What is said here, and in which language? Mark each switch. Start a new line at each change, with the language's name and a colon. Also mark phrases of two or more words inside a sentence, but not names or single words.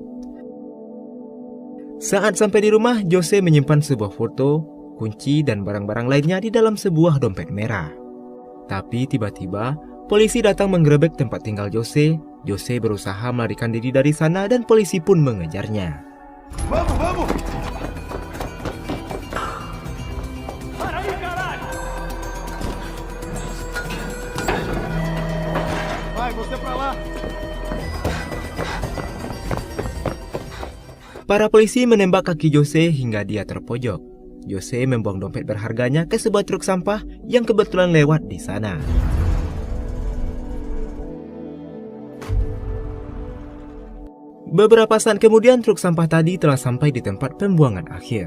Indonesian: Saat sampai di rumah, Jose menyimpan sebuah foto, kunci, dan barang-barang lainnya di dalam sebuah dompet merah. Tapi tiba-tiba, polisi datang menggerebek tempat tinggal Jose. Jose berusaha melarikan diri dari sana dan polisi pun mengejarnya.
Portuguese: Vamos, vamos! Vai, você pra lá!
Indonesian: Para polisi menembak kaki Jose hingga dia terpojok. Jose membuang dompet berharganya ke sebuah truk sampah yang kebetulan lewat di sana. Beberapa saat kemudian truk sampah tadi telah sampai di tempat pembuangan akhir.